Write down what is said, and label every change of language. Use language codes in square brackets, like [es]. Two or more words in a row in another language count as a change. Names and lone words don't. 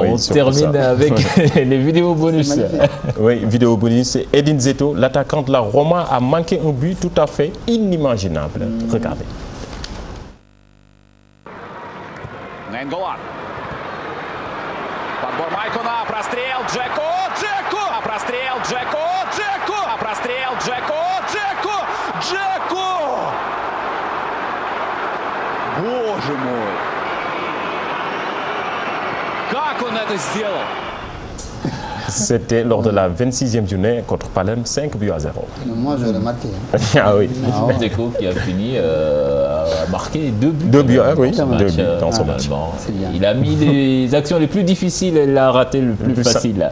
[fr] On termine avec les vidéos bonus. Oui, vidéo bonus. Edin Zeto, l'attaquant de la Roma, a manqué un but tout à fait inimaginable. Regardez. [ru] Ненголан. Подбор Майкона. Прострел Джеко. Прострел Джеко. Прострел Джеко. Боже мой. Как он это сделал? [fr] C'était lors de la 26e journée contre Palerme, 5 buts à 0. Moi, je l'ai marqué. Ah oui. Deco qui a fini à marquer 2 buts. 2 buts, oui. 2 buts dans son match. Il a mis les actions les plus difficiles et il a raté le plus facile.